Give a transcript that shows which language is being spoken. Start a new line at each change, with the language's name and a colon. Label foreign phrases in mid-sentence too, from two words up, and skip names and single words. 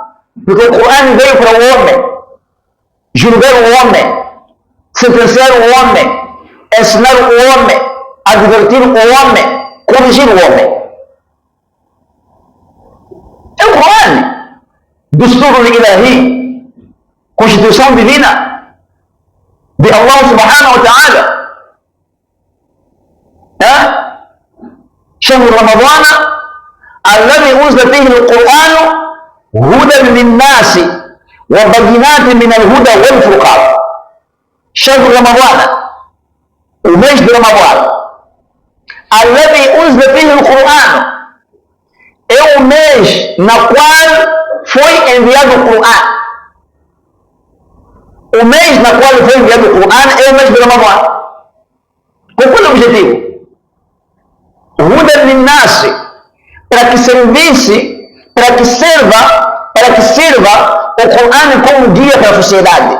Portuguese: Porque o Corão veio para o homem, julgar o homem, sentenciar o homem, ensinar o homem, advertir o homem, corrigir o homem. É o Corão.
Arabic: دستور إلهي,
Portuguese: Constituição divina de Allah
Arabic: سبحانه وتعالى. شهر رمضان الذي أنزل فيه القرآن هدى للناس وبينات من الهدى والفرقان. شهر رمضان وميش برمضان الذي أنزل فيه القرآن
Portuguese: é o mês na qual foi enviado o Corão. O mês na qual foi enviado o Corão é o mês de Ramadã. Qual foi o objetivo?
Arabic: هدى للناس,
Portuguese: para que servisse, para que sirva o Corão como guia para a sociedade.